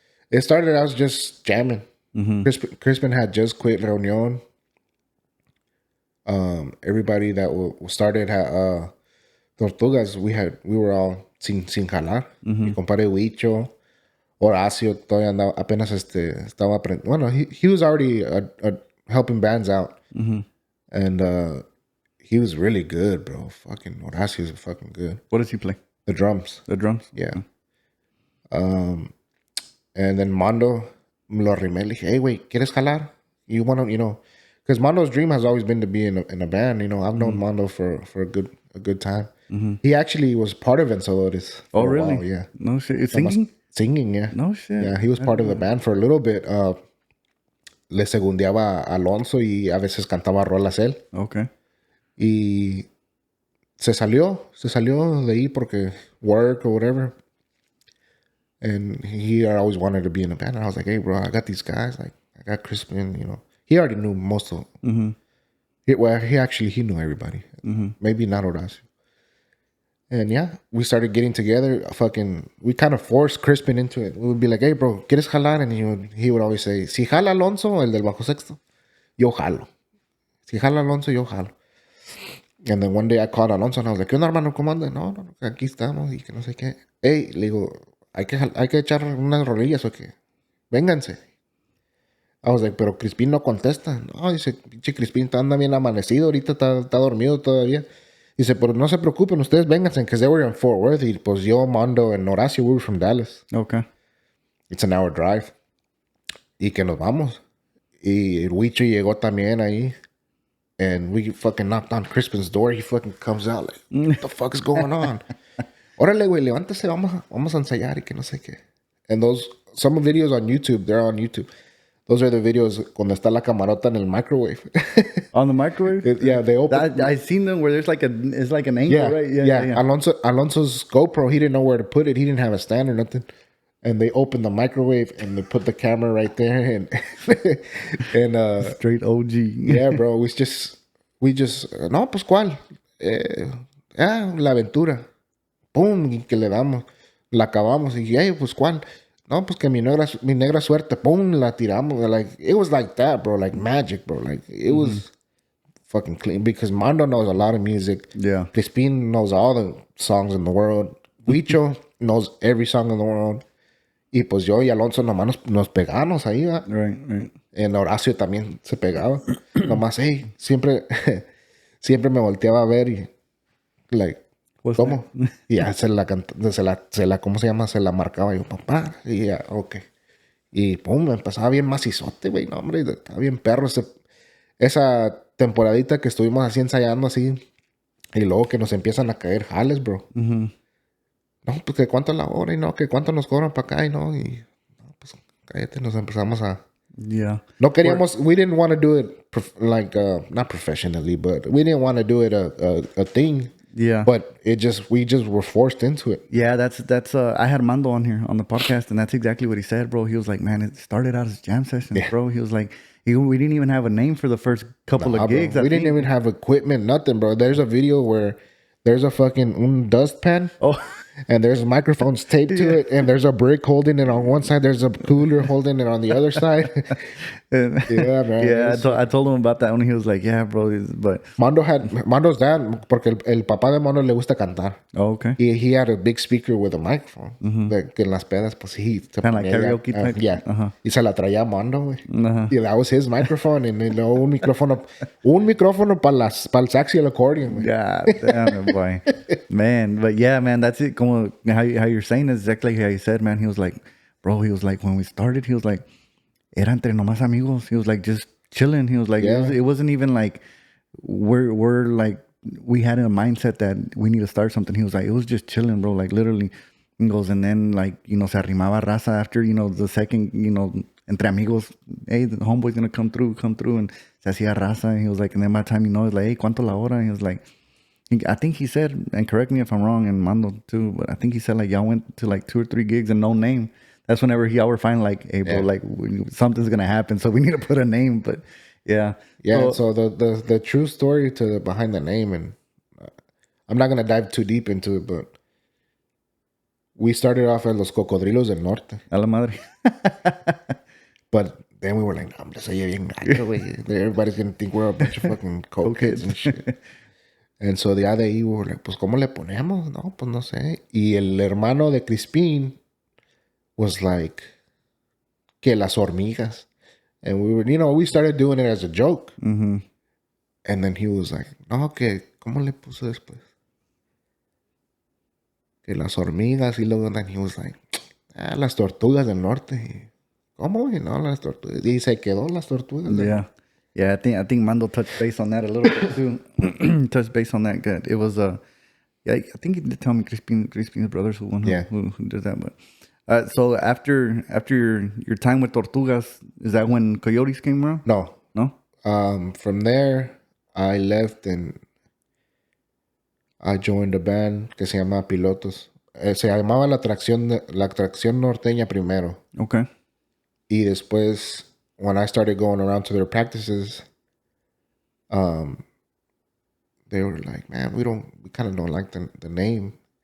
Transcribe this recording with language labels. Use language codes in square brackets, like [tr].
[en] It started out just jamming. Mm-hmm. Crispin had just quit Reunión. Everybody that started had Tortugas. We were all [es] sin jalar. Mm-hmm. Mi compadre Huicho, Horacio todavía andaba, apenas estaba aprendiendo. [en] Bueno, he was already helping bands out. Mm-hmm. And he was really good, bro. Fucking Horacio's fucking good. What does he play? The drums. The drums? Yeah. And then [es] Mondo me lo arrimé. Le dije, [en] hey, wait, [es] ¿quieres jalar? [en] You want to, because Mondo's dream has always been to be in a band. I've known Mondo for a good time. Mm-hmm. He actually was part of Vencedores. Oh, really? While, yeah. No shit. It's singing? Singing, yeah. No shit. Yeah, he was part of the band for a little bit. [es] Le segundeaba a Alonso y a veces cantaba rolas él. [en] Okay. [es] Y se salió de ahí porque [en] work or whatever. And he always wanted to be in a band. And I was like, hey, bro, I got these guys. Like, I got Crispin, He already knew most of them. Mm-hmm. He knew everybody. Mm-hmm. Maybe not Horacio. And yeah, we started getting together. We kind of forced Crispin into it. We would be like, hey, bro, [es] ¿quieres jalar? [en] And he would always say, [es] si jala Alonso, el del bajo sexto, yo jalo. Si jala Alonso, yo jalo. [en] And then one day I called Alonso and I was like, [es] ¿qué onda, hermano? ¿Cómo andas? No, aquí estamos y que no sé qué. Hey, le digo, hay que echar unas rolillas o qué. Vénganse. [en] I was like, [es] pero Crispin no contesta. No, dice, pinche Crispin anda bien amanecido. Ahorita está dormido todavía. Dice, pero no se preocupen, ustedes vénganse, [en] because they were in Fort Worth. [es] Y pues yo, [en] Mondo, and Horacio, we were from Dallas. Okay. It's an hour drive. [es] Y que nos vamos. Y el Huicho llegó también ahí. [en] And we fucking knocked on Crispin's door. He fucking comes out like, what the fuck is going on? [es] Órale, güey, levántese, vamos a ensayar y que no sé qué. [en] And those, some videos on YouTube, they're on YouTube. Those are the videos [es] cuando está la camarota en el microwave. [en] On the microwave? Yeah, they open. I've seen them where there's like it's like an angle, Yeah, right? yeah. Alonso's GoPro, he didn't know where to put it. He didn't have a stand or nothing. And they opened the microwave and they put the camera right there and Straight OG. yeah, bro, we just [es] no, pues cuál, la aventura, pum, y que le damos, la acabamos y hey, pues cuál, no, pues que mi negra suerte, pum, la tiramos, [en] like it was like that, bro, like magic, bro, like it was fucking clean because Mondo knows a lot of music. Yeah. Crispin knows all the songs in the world. Huicho knows every song in the world. [es] Y pues yo y Alonso nomás nos pegamos ahí, ¿verdad? [en] Right. [es] En Horacio también se pegaba. Nomás, hey, siempre me volteaba a ver y, like, [en] What's [es] ¿cómo? Y ya se la, ¿cómo se llama? Se la marcaba yo, papá. Y ya, ok. Y pum, empezaba bien macizote, güey. No, hombre, estaba bien perro esa temporadita que estuvimos así ensayando así. Y luego que nos empiezan a caer jales, bro. No, pues que cuánto es la hora y no, que cuánto nos cobran para acá y no. Y no, pues cállate, nos empezamos a... [en] Yeah. [es] No queríamos, [en] we didn't want to do it not professionally, but we didn't want to do it a thing. Yeah. But we just were forced into it. Yeah, that's I had Mando on here on the podcast, and that's exactly what he said, bro. He was like, man, it started out as jam sessions, bro. He was like, we didn't even have a name for the first couple of gigs. We didn't even have equipment, nothing, bro. There's a video where there's a fucking dustpan. Oh. And there's microphones taped to it, and there's a brick holding it on one side. There's a cooler holding it on the other side. Yeah, man. Yeah, I told him about that one. He was like, "Yeah, bro." But Mondo's dad, [es] porque el papá de Mondo le gusta cantar. [en] Oh, okay. He had a big speaker with a microphone. [es] Que en las pedas, pues sí. [en] Kind of like karaoke type. [es] Yeah. Y se la traía a Mondo, güey. [en] Y that was his microphone. [es] Y luego un micrófono para el sax y el accordion, güey. [en] God damn it, boy. Man, but yeah, man, that's it. Como how you're saying is exactly how you said, man. He was like, bro, he was like, when we started, he was like, [es] era entre nomás amigos. [en] He was like, just chilling. He was like, it wasn't even like, we're like, we had a mindset that we need to start something. He was like, it was just chilling, bro. Like literally. He goes, and then like, [es] se arrimaba raza [en] after, the second, [es] entre amigos, [en] hey, the homeboy's gonna come through, and [es] se hacía raza. [en] And he was like, and then by the time it's like, hey, [es] ¿cuánto la hora? [en] And he was like, I think he said, and correct me if I'm wrong, and Mando too, but I think he said like y'all went to like 2 or 3 gigs and no name. That's whenever y'all were finally like, hey, bro, like something's gonna happen, so we need to put a name. But yeah. So the true story behind the name, and I'm not gonna dive too deep into it, but we started off as Los Cocodrilos del Norte. [es] A la madre. But then we were like, no, hombre, soy bien gacho, güey. [en] Everybody's gonna think we're a bunch of fucking cokeheads and shit. [es] And so de ahí [en] we were like, [es] pues, ¿cómo le ponemos? No, pues, no sé. Y el hermano de Crispin [en] was like, [es] que las hormigas. [en] And we were, we started doing it as a joke. Mm-hmm. And then he was like, [es] no, que, ¿cómo le puso después? Que las hormigas. Y luego [en] then he was like, [es] las tortugas del norte. Y, ¿cómo? Y no, las tortugas. Y se quedó las tortugas. [en] Yeah. Yeah, I think Mando touched base on that a little bit too. Touched base on that good. It was yeah, I think he did tell me Crispin's brothers who did that. But so after your time with Tortugas, is that when Coyotes came around? No. From there I left and I joined a band [es] que se llama Pilotos. Se llamaba la atracción norteña primero. [en] Okay. [es] Y después, [en] when I started going around to their practices, they were like, man, we kind of don't like the name.